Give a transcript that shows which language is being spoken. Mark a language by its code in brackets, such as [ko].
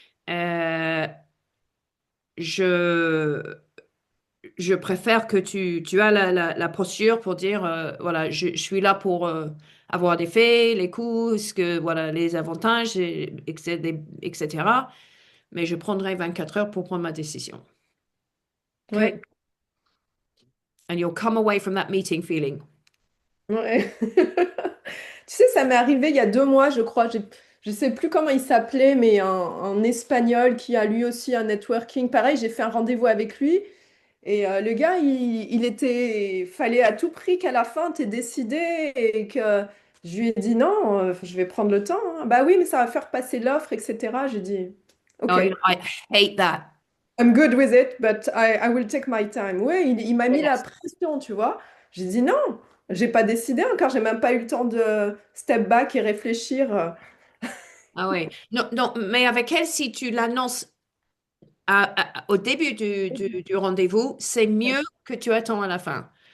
[fr] Euh, je, je préfère que tu as la posture pour dire, voilà, je suis là pour avoir des faits, les coûts, voilà, les avantages, etc. Mais je prendrai 24 heures pour prendre ma décision. OK? Ouais. [en] And you'll come away from that meeting feeling. [fr] Ouais. Tu sais, ça m'est arrivé il y a 2 mois, je crois. Je sais plus comment il s'appelait, mais un Espagnol qui a lui aussi un networking. Pareil, j'ai fait un rendez-vous avec lui. Et le gars, il était... Fallait à tout prix qu'à la fin, t'aies décidé et que... Je lui ai dit non, je vais prendre le temps, hein. Bah oui, mais ça va faire passer l'offre, etc. J'ai dit, Oh, [en] OK. I hate that. I'm good with it, but I will take my time. [fr] Ouais, il m'a mis la [en] Yes. [fr] pression, tu vois. J'ai dit non, j'ai pas décidé encore, j'ai même pas eu le temps de [en] step back [fr] et réfléchir. Ah oui. Non, non, mais avec elle, si tu l'annonces au début du rendez-vous, c'est mieux que tu attends à la fin.